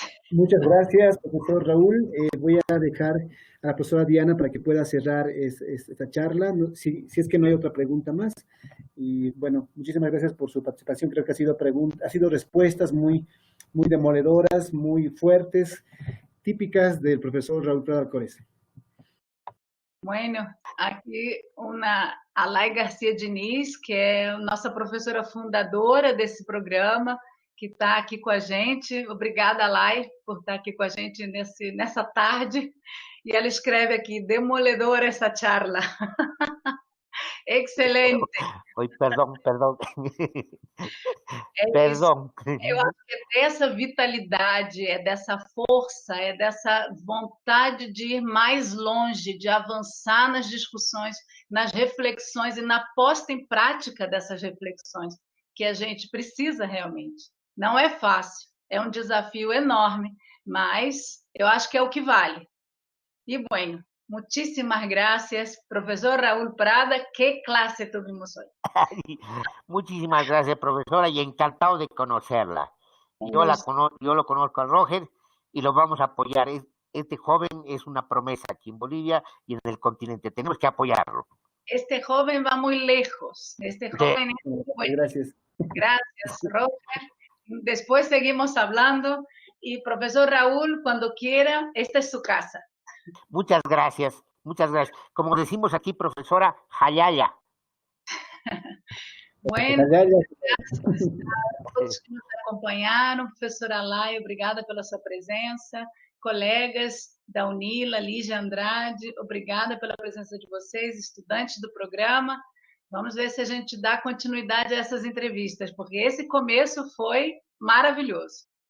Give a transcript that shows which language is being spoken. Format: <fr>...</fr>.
<es>Muchas gracias, profesor Raúl. Voy a dejar a la profesora Diana para que pueda cerrar esta charla, si es que no hay otra pregunta más. Y bueno, muchísimas gracias por su participación. Creo que ha sido respuestas muy demoledoras, muy fuertes, típicas del profesor Raúl Prado Alcorez.</es> <pt>Bueno, aqui a Lai Garcia Diniz, que é nossa professora fundadora desse programa, que está aqui com a gente. Obrigada, Lai, por estar aqui com a gente nessa tarde. E ela escreve aqui, demoledora essa charla. Excelente. Oi, perdão. É isso. Perdão. Eu acho que é dessa vitalidade, é dessa força, é dessa vontade de ir mais longe, de avançar nas discussões, nas reflexões e na posta em prática dessas reflexões, que a gente precisa realmente. Não é fácil, é um desafio enorme, mas eu acho que é o que vale.</pt> <es>E, bueno, muchísimas gracias, profesor Raúl Prada. ¿Qué clase tuvimos hoy? Muchísimas gracias, profesora, y encantado de conocerla. Yo lo conozco a Roger y lo vamos a apoyar. Este joven es una promesa aquí en Bolivia y en el continente. Tenemos que apoyarlo. Este joven va muy lejos. Este joven es muy bueno. Gracias. Gracias, Roger. Después seguimos hablando. Y profesor Raúl, cuando quiera, esta es su casa. Muchas gracias, muchas gracias. Como decimos aquí, profesora, Hayaya.</es> <pt>Bueno, graças a todos que nos acompanharam. Professora Lai, obrigada pela sua presença. Colegas da Unila, Lígia Andrade, obrigada pela presença de vocês, estudantes do programa. Vamos ver se a gente dá continuidade a essas entrevistas, porque esse começo foi maravilhoso.</pt>